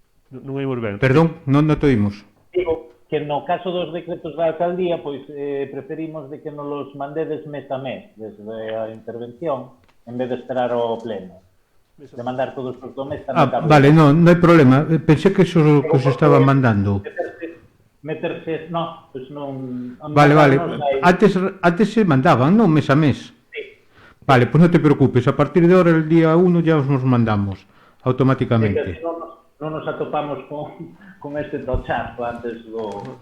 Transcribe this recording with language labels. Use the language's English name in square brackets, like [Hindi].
[Galician] Non hai moi ben. Perdón, non te oímos. Digo que no caso dos decretos da alcaldía, pois preferimos de que nos los mandedes mes a mes, desde a intervención, en vez de esperar ao pleno. De mandar todos os do mes tamén. Vale, non hai problema. [Spanish] Pensé que eso que os estaba mandando. [Galician] Meterse, no, pois non... Vale. Antes se mandaban, non mes a mes. Sí. [Spanish] Vale, pues no te preocupes. A partir de ahora, el día 1 ya os nos mandamos automáticamente. [Galician] Non nos atopamos con este tochazo antes do...